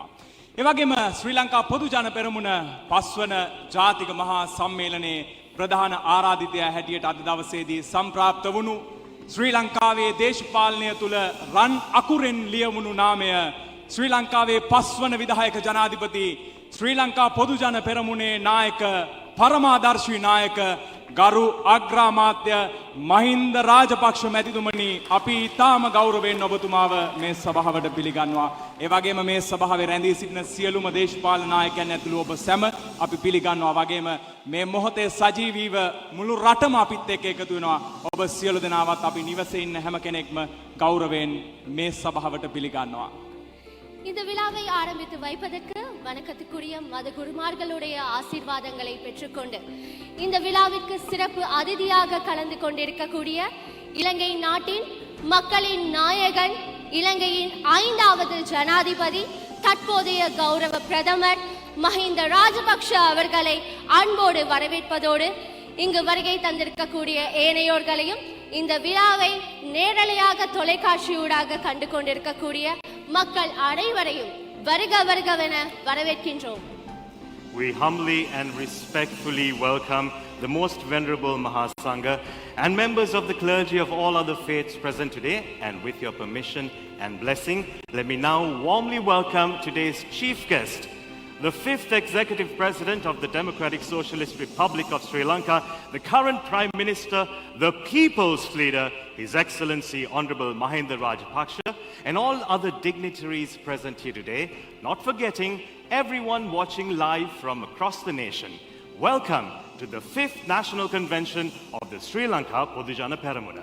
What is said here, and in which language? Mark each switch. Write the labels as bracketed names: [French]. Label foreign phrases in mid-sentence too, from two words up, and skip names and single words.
[Sinhala] ඒ වගේම ශ්‍රී ලංකා පොදු ජන පෙරමුණ පස්වන ජාතික මහා සම්මේලනයේ ප්‍රධාන ආරාධිතයා හැටියට අද දවසේදී සම්ප්‍රාප්ත වුණු ශ්‍රී ලංකාවේ දේශපාලනය තුළ රන් අකුරෙන් ලියවුණු නාමය ශ්‍රී ලංකාවේ පස්වන විධායක ජනාධිපති ශ්‍රී ලංකා පොදු ජන පෙරමුණේ නායක පරමාදර්ශී නායක ගරු අග්‍රාමාත්‍ය මහින්ද රාජපක්ෂ මැතිතුමනි අපි ඊටාම ගෞරවයෙන් ඔබතුමාව මේ සභාවට පිළිගන්නවා. ඒ වගේම මේ සභාවේ රැඳී සිටින සියලුම දේශපාලන නායකයන් ඇතුළු ඔබ සැම අපි පිළිගන්නවා. වගේම මේ මොහොතේ සජීවීව මුළු රටම අපිත් එක්ක එකතු වෙනවා. ඔබ සියලු දෙනාවත් අපි නිවසේ ඉන්න හැම කෙනෙක්ම ගෞරවයෙන් මේ සභාවට පිළිගන්නවා. [Tamil] இந்த விழாவை ஆரம்பித்து வைப்பதற்கு வணக்கத்துக்குரிய மத குருமார்களுடைய ஆசீர்வாதங்களை பெற்றுக்கொண்டு இந்த விழாவிற்கு சிறப்பு அதிதியாக கலந்து கொண்டிருக்கக்கூடிய இலங்கை நாட்டின் மக்களின் நாயகன் இலங்கையின் 5வது ஜனாதிபதி தற்போதைய கௌரவ பிரதமர் மஹிந்த ராஜபக்ஷ அவர்களை அன்போடு வரவேற்பதோடு இங்கு வருகை தந்திருக்கக்கூடிய ஏனையோர்களையும் இந்த விழாவை நேரலையாக தொலைக்காட்சியூடாக கண்டு கொண்டிருக்கக்கூடிய மக்கள் அனைவரையும் வருக வருகவென வரவேற்கின்றோம். [English] We humbly and respectfully welcome the most venerable Mahasangha and members of the clergy of all other faiths present today. And with your permission and blessing, let me now warmly welcome today's chief guest, the 5th Executive President of the Democratic Socialist Republic of Sri Lanka, the current Prime Minister, the People's Leader, His Excellency Honorable Mahinda Rajapaksa, and all other dignitaries present here today, not forgetting everyone watching live from across the nation. Welcome to the 5th National Convention of the Sri Lanka Podujana Peramuna.